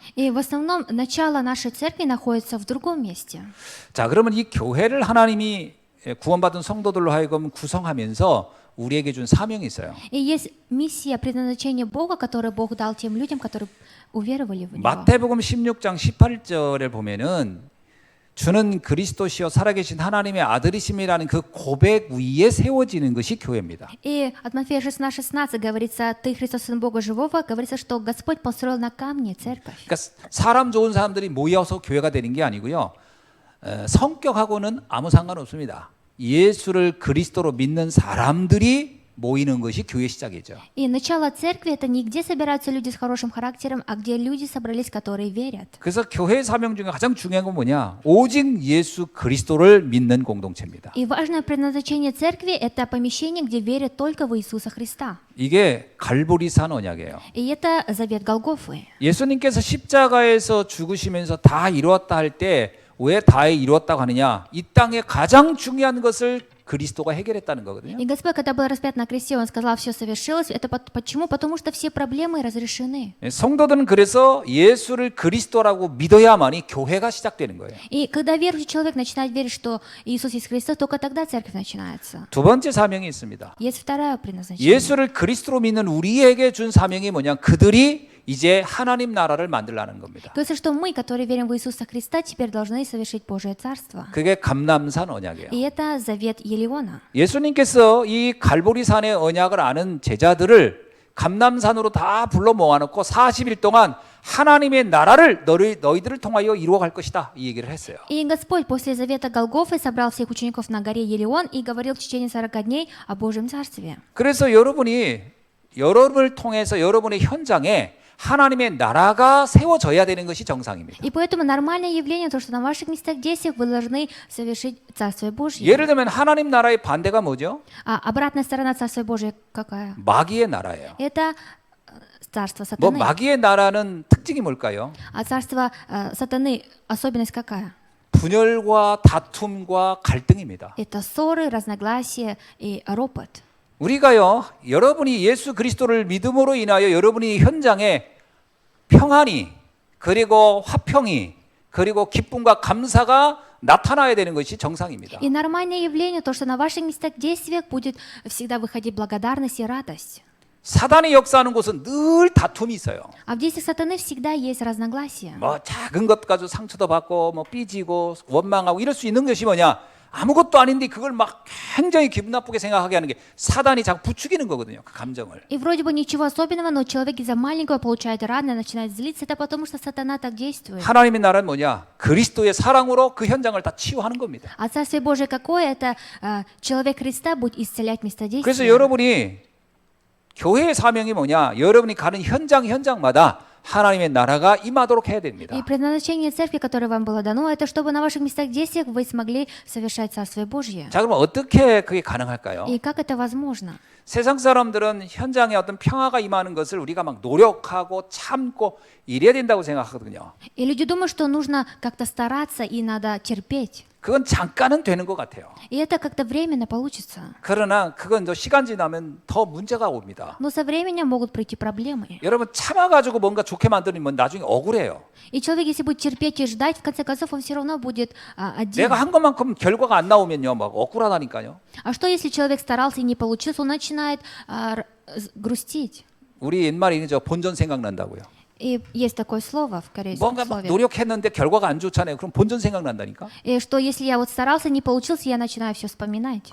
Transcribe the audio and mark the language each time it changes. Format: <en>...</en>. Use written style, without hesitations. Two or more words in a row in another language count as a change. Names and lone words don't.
<ru>И в основном начало нашей церкви находится в другом месте.</ru> <ko>자, 그러면 이 교회를 하나님이 구원받은 성도들로 하여금 구성하면서 우리에게 준 사명이 있어요.</ko> <ru>И есть миссия, предназначение Бога, которое Бог дал тем людям, которые уверовали в Него.</ru> <ko>마태복음 16장 18절에 보면은 주는 그리스도시요 살아계신 하나님의 아들이심이라는 그 고백 위에 세워지는 것이 교회입니다.</ko> <ru>И от Матфея 16:16 говорится: «Ты Христос, Сын Бога Живого», говорится, что Господь построил на камне церковь.</ru> <ko>그러니까 사람 좋은 사람들이 모여서 교회가 되는 게 아니고요. 성격하고는 아무 상관없습니다. 예수를 그리스도로 믿는 사람들이 모이는 것이 교회 시작이죠.</ko> <ru>И начало церкви — это не где собираются люди с хорошим характером, а где люди собрались, которые верят.</ru> <ko>그래서 교회 사명 중에 가장 중요한 건 뭐냐? 오직 예수 그리스도를 믿는 공동체입니다.</ko> <ru>И важное предназначение церкви — это помещение, где верят только в Иисуса Христа.</ru> <ko>이게 갈보리산 언약이에요.</ko> <ru>И это завет Голгофы.</ru> <ko>예수님께서 십자가에서 죽으시면서 다 이루었다 할 때 왜 다 이루었다고 하느냐? 이 땅의 가장 중요한 것을 그리스도가 해결했다는 거거든요.</ko> <ru>И Господь, когда был распят на кресте, Он сказал: «Все совершилось». Это почему? Потому что все проблемы разрешены.</ru> <ko>성도들은 그래서 예수를 그리스도라고 믿어야만이 교회가 시작되는 거예요.</ko> <ru>И когда верующий человек начинает верить, что Иисус есть Христос, только тогда церковь начинается.</ru> <ko>두 번째 사명이 있습니다.</ko> <ru>Есть второе предназначение.</ru> <ko>예수를 그리스도로 믿는 우리에게 준 사명이 뭐냐? 그들이 이제 하나님 나라를 만들라는 겁니다.</ko> <ru>Говорится, что мы, которые верим в Иисуса Христа, теперь должны совершить Божие Царство.</ru> <ko>그게 감람산 언약이에요.</ko> <ru>И это завет Елеона.</ru> <ko>예수님께서 이 갈보리산의 언약을 아는 제자들을 감람산으로 다 불러 모아놓고 40일 동안 하나님의 나라를 너희들을 통하여 이루어갈 것이다 이 얘기를 했어요.</ko> <ru>И Господь после завета Голгофы собрал всех учеников на горе Елеон и говорил в течение 40 дней о Божьем Царстве.</ru> <ko>그래서 여러분을 통해서 여러분의 현장에 하나님의 나라가 세워져야 되는 것이 정상입니다.</ko> <ru>И поэтому нормальное явление то, что на ваших местах действий вы должны совершить Царствие Божье.</ru> <ko>예를 들면 하나님 나라의 반대가 뭐죠?</ko> <ru>А обратная сторона Царствия Божия какая?</ru> <ko>마귀의 나라예요.</ko> <ru>Это царство 뭐 сатаны.</ru> <ko>마귀의 나라는 특징이 뭘까요?</ko> <ru>А царство сатаны особенность какая?</ru> <ko>분열과 다툼과 갈등입니다.</ko> <ru>Это ссоры, разногласия и ропот.</ru> <ko>우리가요, 여러분이 예수 그리스도를 믿음으로 인하여 여러분이 현장에 평안이 그리고 화평이 그리고 기쁨과 감사가 나타나야 되는 것이 정상입니다.</ko> <ru>И нормальное явление то, что на ваших местах действиях будет всегда выходить благодарность и радость.</ru> <ko>사단이 역사하는 곳은 늘 다툼이 있어요.</ko> <ru>А в действиях сатаны всегда есть разногласия.</ru> <ko>뭐 작은 것 가지고 상처도 받고 뭐 삐지고 원망하고 이럴 수 있는 것이 뭐냐? 아무것도 아닌데 그걸 막 굉장히 기분 나쁘게 생각하게 하는 게 사단이 자꾸 부추기는 거거든요. 그 감정을.</ko> <ru>И вроде бы ничего особенного, но человек из-за маленького получает радость, начинает злиться, это потому что сатана так действует.</ru> <ko>하나님의 나라는 뭐냐? 그리스도의 사랑으로 그 현장을 다 치유하는 겁니다.</ko> <ru>А Царствие Божие какое? Это человек Христа будет исцелять место</ru> <ko>그래서</ko> <ru>действия.</ru> <ko>여러분이 교회의 사명이 뭐냐? 여러분이 가는 현장마다 하나님의 나라가 임하도록 해야 됩니다.</ko> <ru>И предназначение церкви, которое вам было дано, это чтобы на ваших местах действиях вы смогли совершать Царствие Божье.</ru> <ko>자, 그럼 어떻게 그게 가능할까요?</ko> <ru>И как это возможно?</ru> <ko>세상 사람들은 현장에 어떤 평화가 임하는 것을 우리가 막 노력하고 참고 이래야 된다고 생각하거든요.</ko> <ru>И люди думают, что нужно как-то стараться и надо терпеть.</ru> <ko>그건 잠깐은 되는 것 같아요.</ko> <ru>И это как-то временно получится.</ru> <ko>그러나 그건 또 시간 지나면 더 문제가 옵니다.</ko> <ru>Но со временем могут прийти проблемы.</ru> <ko>여러분 참아가지고 뭔가 좋게 만들면 나중에 억울해요.</ko> <ru>И человек, если будет терпеть и ждать, в конце концов, он все равно будет один.</ru> <ko>내가 한 것만큼 결과가 안 나오면요, 막 억울하다니까요.</ko> <ru>А что, если человек старался и не получился, он начинает грустить.</ru> <ko>우리 옛말에 저 본전 생각난다고요.</ko> <ru>И есть такое слово в корейском</ru> <ko>뭔가 막</ko> <ru>слове.</ru> <ko>노력했는데 결과가 안 좋잖아요. 그럼 본전 생각난다니까.</ko> <ru>И что, если я вот старался, не получился, я начинаю все вспоминать.</ru>